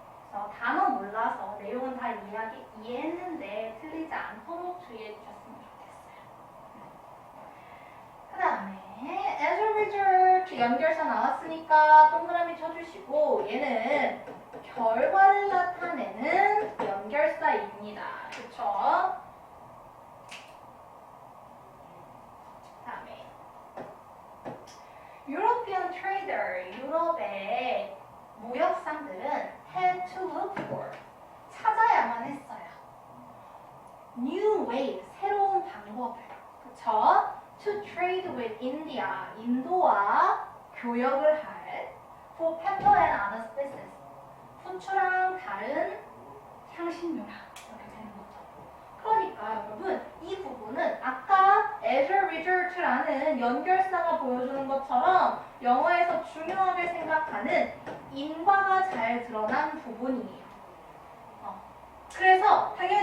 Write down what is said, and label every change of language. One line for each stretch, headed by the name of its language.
Korean: 그래서 단어 몰라서 내용은 다 이해했는데 틀리지 않도록 주의해 주셨으면 좋겠어요. 그 다음에 as a result 연결사 나왔으니까 동그라미 쳐주시고 얘는 결과를 나타내는 연결사입니다. 그쵸?
English: 다음에 European trader,
Korean: 유럽의 무역상들은
English: had to look for,
Korean: 찾아야만 했어요.
English: New ways,
Korean: 새로운 방법을. 그쵸?
English: To trade with India,
Korean: 인도와 교역을 할
English: for pepper and other spices.
Korean: 후추랑 다른 향신료랑 이렇게 되는 거죠. 그러니까 여러분 이 부분은 아까 as a result라는 연결사가 보여주는 것처럼 영어에서 중요하게 생각하는 인과가 잘 드러난 부분이에요. 그래서